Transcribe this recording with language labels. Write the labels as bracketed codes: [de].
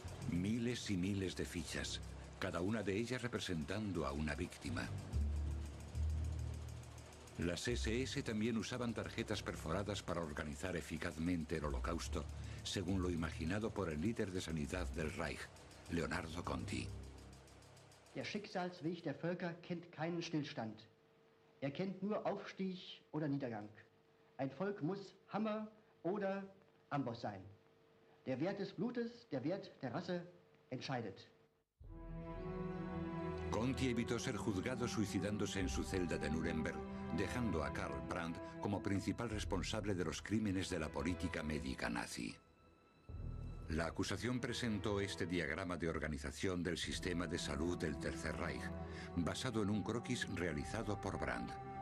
[es] Miles y miles de fichas, cada una de ellas representando a una víctima. Las SS también usaban tarjetas perforadas para organizar eficazmente el Holocausto, según lo imaginado por el líder de sanidad del Reich, Leonardo Conti. [de] Der Schicksalsweg der Völker kennt keinen Stillstand. Er kennt nur Aufstieg oder Niedergang. Ein Volk muss Hammer oder Amboss sein. Der Wert des Blutes, der Wert der Rasse entscheidet. [es] Conti evitó ser juzgado suicidándose en su celda de Nuremberg, dejando a Karl Brandt como principal responsable de los crímenes de la política médica nazi. La acusación presentó este diagrama de organización del sistema de salud del Tercer Reich, basado en un croquis realizado por Brandt.